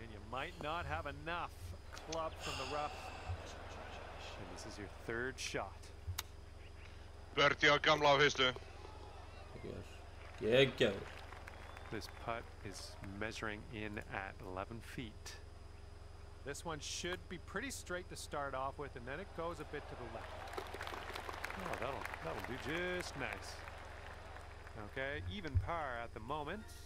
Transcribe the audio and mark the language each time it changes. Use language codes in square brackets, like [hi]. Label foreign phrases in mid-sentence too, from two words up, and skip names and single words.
[en] Might not have enough club from the rough. And this is your third shot. [is] Birdie á gamla á fyrstu. Geggjaður. [en] This putt is measuring in at 11 feet. This one should be pretty straight to start off with, and then it goes a bit to the left. Oh, that'll do just nice. Okay, even par at the moment.